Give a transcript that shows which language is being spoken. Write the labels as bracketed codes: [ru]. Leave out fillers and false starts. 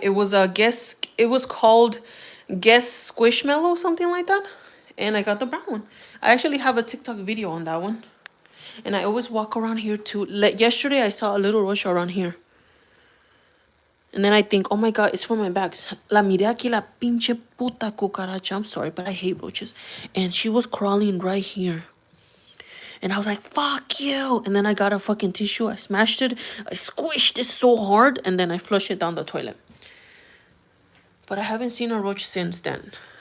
[en] It was a it was called Guess Squishmallow, something like that. And I got the brown one. I actually have a TikTok video on that one. And I always walk around here too. Yesterday I saw a little roach around here. And then I think, oh my god, it's for my bags. [es] La miré aquí la pinche puta cucaracha. [en] I'm sorry, but I hate roaches. And she was crawling right here. And I was like, fuck you. And then I got a fucking tissue. I smashed it. I squished it so hard. And then I flushed it down the toilet. But I haven't seen a roach since then.